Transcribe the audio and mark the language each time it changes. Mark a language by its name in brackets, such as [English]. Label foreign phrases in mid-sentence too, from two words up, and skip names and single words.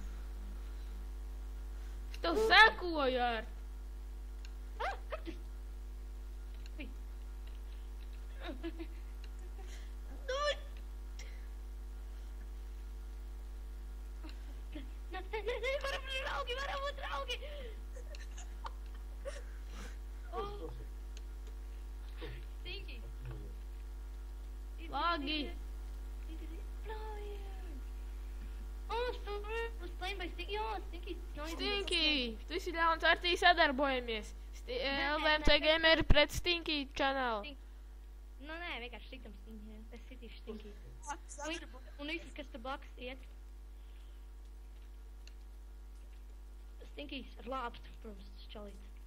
[Latvian] Es tev sekoju ar. Kaktus! Ui. Nē, varam būt draugi! Stinky! Lagi! [English] Was playing by Stinky? [Latvian] Jā, Stinky! Stinky! Tu esi ļauns, ar tī sadarbojamies. LVMC Gamer pret Stinky channel. Nu, nē, vienkārši sitam Stinky. Es sitīšu Stinky. Un visus, kas te blakus iet. Stinkijs ar lāpstu, protams, čalīt.